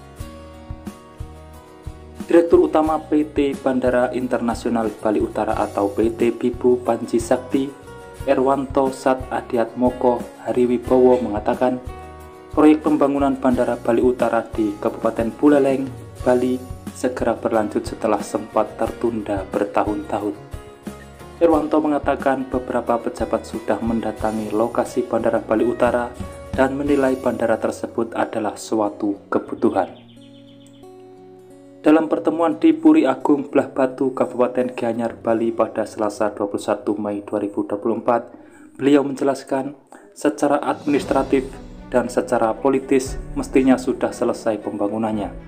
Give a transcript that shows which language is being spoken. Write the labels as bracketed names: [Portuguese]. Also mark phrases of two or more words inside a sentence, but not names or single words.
[Indonesian] Direktur Utama PT Bandara Internasional Bali Utara atau PT BIBU Panji Sakti, Erwanto Sat Adiatmoko Hariwibowo mengatakan, proyek pembangunan Bandara Bali Utara di Kabupaten Buleleng, Bali segera berlanjut setelah sempat tertunda bertahun-tahun. Erwanto mengatakan beberapa pejabat sudah mendatangi lokasi Bandara Bali Utara dan menilai bandara tersebut adalah suatu kebutuhan. Dalam pertemuan di Puri Agung, Blah Batu, Kabupaten Gianyar, Bali pada Selasa 21 Mei 2024, beliau menjelaskan secara administratif dan secara politis mestinya sudah selesai pembangunannya.